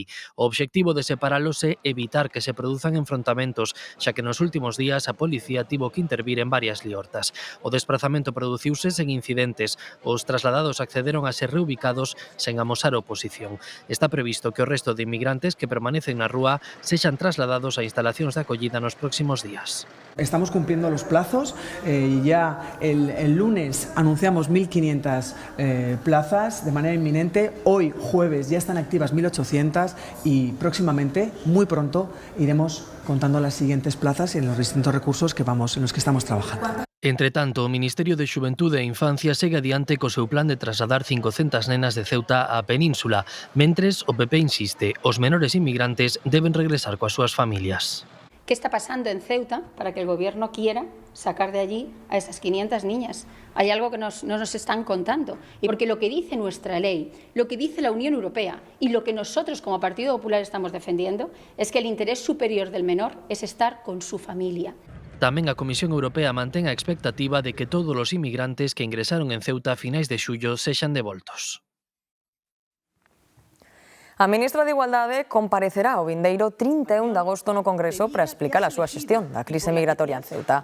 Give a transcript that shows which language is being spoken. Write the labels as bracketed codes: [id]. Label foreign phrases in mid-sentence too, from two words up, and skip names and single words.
[gl] O obxectivo de separalos é evitar que se produzan enfrontamentos, xa que nos últimos días a policía tivo que intervir en varias liortas. O desprazamento produciuse sen incidentes. Os trasladados accederon a ser reubicados sen amosar oposición. Está previsto que o resto de inmigrantes que permanecen na rúa sexan trasladados a instalacións de acollida nos próximos días. [es] Estamos cumpliendo los plazos. Ya el lunes anunciamos 1.500 plazas de manera inminente. Hoy, jueves, ya están activas 1.800 y próximamente, muy pronto, iremos contando las siguientes plazas en los distintos recursos en los que estamos trabajando. [gl] Entre tanto, o Ministerio de Xuventude e Infancia segue adiante co seu plan de trasladar 500 nenas de Ceuta á península. Mentres, o PP insiste, os menores inmigrantes deben regresar coas súas familias. [es] ¿Qué está pasando en Ceuta para que el gobierno quiera sacar de allí a esas 500 niñas? Hay algo que no nos están contando. Y porque lo que dice nuestra ley, lo que dice la Unión Europea y lo que nosotros como Partido Popular estamos defendiendo es que el interés superior del menor es estar con su familia. [gl] Tamén a Comisión Europea mantén a expectativa de que todos os inmigrantes que ingresaron en Ceuta a finais de xullo sexan devoltos. A ministra de Igualdade comparecerá o vindeiro 31 de agosto no Congreso para explicar a súa xestión da crise migratoria en Ceuta.